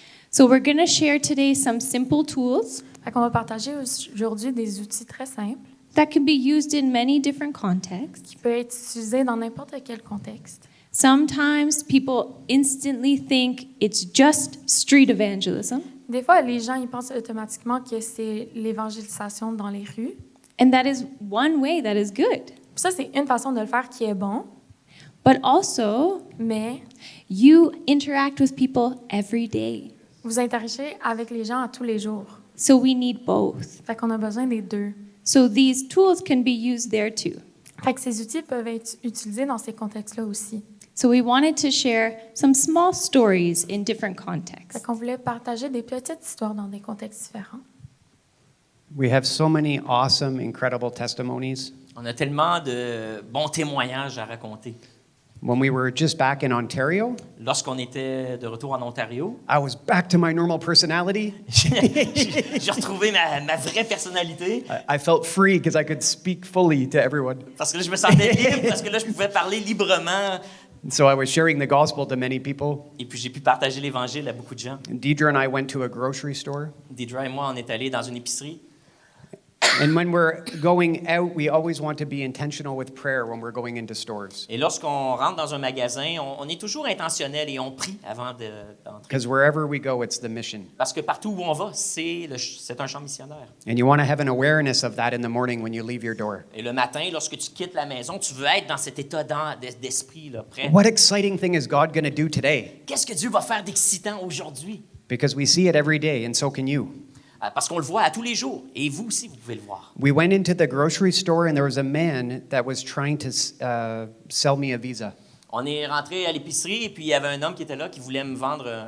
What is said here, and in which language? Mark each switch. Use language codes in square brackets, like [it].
[en] So we're going to share today some simple tools [fr] Fait qu'on va partager aujourd'hui des outils très simples [en] that can be used in many different contexts. [fr] qui peuvent être utilisés dans n'importe quel contexte. [en] Sometimes people instantly think it's just street evangelism, [fr] Des fois, les gens ils pensent automatiquement que c'est l'évangélisation dans les rues. [en] and that is one way that is good. [fr] Puis ça, c'est une façon de le faire qui est bon, [en] But also, [fr] mais [en] you interact with people every day. [fr] vous interagissez avec les gens à tous les jours. [en] So we need both. [fr] Fait qu'on a besoin des deux. [en] So these tools can be used there too. [fr] Fait que ces outils peuvent être utilisés dans ces contextes-là aussi. [en] So we wanted to share some small stories in different [fr] Fait [en] contexts. [fr] qu'on voulait partager des petites histoires dans des contextes différents. [en] We have so many awesome, incredible testimonies. [fr] On a tellement de bons témoignages à raconter. [en] When we were just back in Ontario, [fr] Lorsqu'on était de retour en Ontario, [en] I was back to my normal personality. [fr] j'ai retrouvé ma vraie personnalité [en] I felt free because I could speak fully to everyone. [fr] parce que là, je me sentais libre, parce que là, je pouvais parler librement. [en] So I was sharing the gospel to many people. [fr] Et puis, j'ai pu partager l'Évangile à beaucoup de gens. [en] And Deidre and I went to a grocery store. [fr] Deidre et moi, on est allés dans une épicerie. [en] And when we're going out, we always want to be intentional with prayer when we're going into stores. [fr] Et lorsqu'on rentre dans un magasin, on est toujours intentionnel et on prie avant d'entrer. [en] Because wherever we go, it's the mission. [fr] Parce que partout où on va, c'est un champ missionnaire. [en] And you want to have an awareness of that in the morning when you leave your door. [fr] Et le matin, lorsque tu quittes la maison, tu veux être dans cet état d'esprit, là, prêt. [en] What exciting thing is God going to do today? [fr] Qu'est-ce que Dieu va faire d'excitant aujourd'hui? [en] Because we see it every day, and so can you. [fr] Parce qu'on le voit à tous les jours. Et vous aussi, vous pouvez le voir. [en] We went into the grocery store, and there was a man that was trying to sell me a visa. [fr] On est rentré à l'épicerie et puis il y avait un homme qui était là qui voulait me vendre